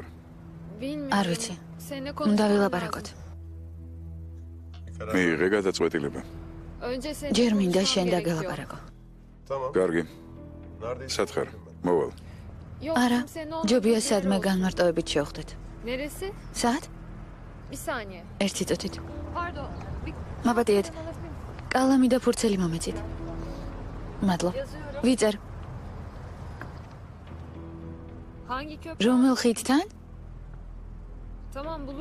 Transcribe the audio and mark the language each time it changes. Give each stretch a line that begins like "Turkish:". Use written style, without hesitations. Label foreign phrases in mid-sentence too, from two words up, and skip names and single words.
Georgian: არ ვიცი. უნდა ვილაპარაკოთ. მიიღე გადაწყვეტილება. ჯერ მინდა შენ დაგელაპარაკო. კარგი. სად ხარ? მოვალ. არა, ჯობია სადმე განმარტოებით შევხვდეთ.
Turkish: Neresi?
Georgian: საათ?
Turkish: Bir saniye.
Georgian: ერთი წუთით.
Turkish: Pardon.
Georgian: მაბადიეთ. კალამი და ფურცელი მომეწით. მადლობ. ვიწერ.
Turkish: Hangi köprü?
Georgian: რომელ ხიდთან?
Turkish: Tamam bulurum.